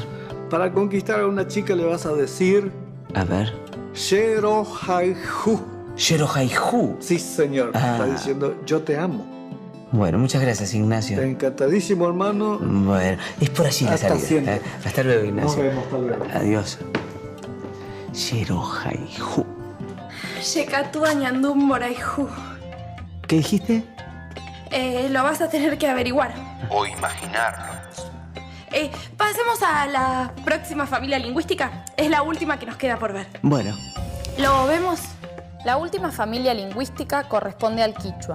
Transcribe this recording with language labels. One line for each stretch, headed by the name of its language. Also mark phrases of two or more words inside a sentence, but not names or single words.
Spanish: Para conquistar a una chica le vas a decir... A ver.
Guarani: Shero Haihu. Shero Haihu.
Spanish: Sí, señor. Está diciendo yo te amo. Bueno, muchas gracias, Ignacio. Encantadísimo, hermano. Bueno, es por allí la salida. Hasta luego, Ignacio. Nos vemos, hasta luego. Adiós.
Guarani: Shero Haihu. Shekatu añandum moraihu.
Spanish: ¿Qué dijiste? Lo vas a tener que averiguar. O imaginarlo. Pasemos a la próxima familia lingüística. Es la última que nos queda por ver. Bueno. ¿Lo vemos? La última familia lingüística corresponde al quichua.